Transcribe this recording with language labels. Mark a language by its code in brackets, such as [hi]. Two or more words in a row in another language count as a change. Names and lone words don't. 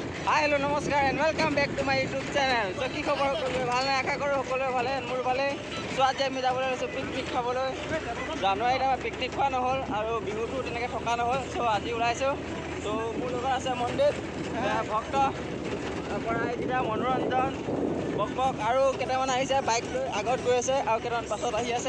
[en] हेलो नमस्कार and welcome back to my YouTube channel. [as] তো কি খবৰ সকলোৰে ভাল নে? আশা কৰোঁ সকলোৰে ভালে। মোৰ ভালে। সোৱাদ যে আমি যাবলৈ লৈছোঁ পিকনিক খাবলৈ। জানুৱাৰীত আমাৰ পিকনিক খোৱা নহ'ল আৰু বিহুটো তেনেকৈ থকা নহ'ল। চ' আজি ওলাইছোঁ। তো মোৰ লগত আছে মন্দিৰ ভক্ত পৰা এইকেইটা মনোৰঞ্জন বক আৰু কেইটামান আহিছে বাইক লৈ আগত গৈ আছে আৰু কেইটামান পাছত আহি আছে।